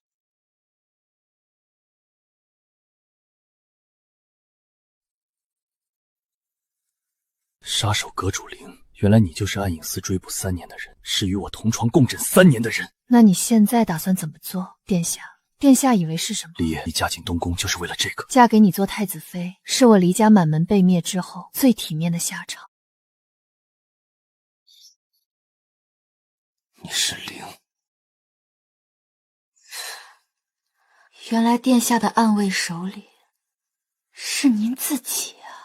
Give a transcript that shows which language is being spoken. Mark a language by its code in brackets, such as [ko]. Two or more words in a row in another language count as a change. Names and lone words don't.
[zh] 殺手閣主靈，原來你就是暗影寺追捕3年的人，是與我同床共枕3年的人。那你現在打算怎麼做，殿下？殿下以為是什麼？李燁，你嫁進東宮就是為了這個？嫁給你做太子妃，是我離家滿門被滅之後最體面的下場。你是靈。原來殿下的暗衛手裡是您自己。